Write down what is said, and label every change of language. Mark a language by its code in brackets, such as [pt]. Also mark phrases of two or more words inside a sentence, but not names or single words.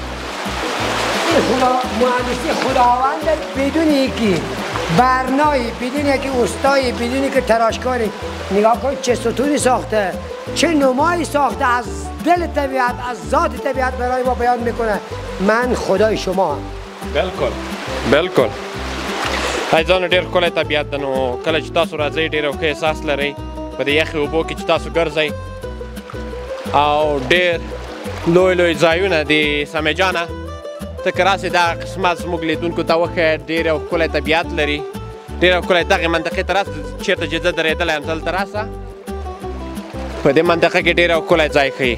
[fa] مهندسی خداوند بدون یکی برنایی، بدون یکی استایی، بدون یکی تراشکاری. نگاه کن چه ستونی ساخته، چه نمایی ساخته از دل طبیعت از ذات طبیعت برای ما بیان میکنه من خدای شما هم. [ps] بالکل ایزان ډیر ښکلی طبیعت ده نو کله چې تاسو راځئ ډېر ښه احساس لرئ په دې یخې اوبو کې چې تاسو ګرځئ او ډېر لوی ځایونه د سمې جانه ته که راسې دا قسمت زموږ لیدونکو ته وښیه ډېر ښکلی طبیعت لري ډېر ښکلی دغې منطقې ته راسه چېرته چې زه درېدلی یم دلته راسه په دې منطقه کې ډېر ښکلی ځای ښیي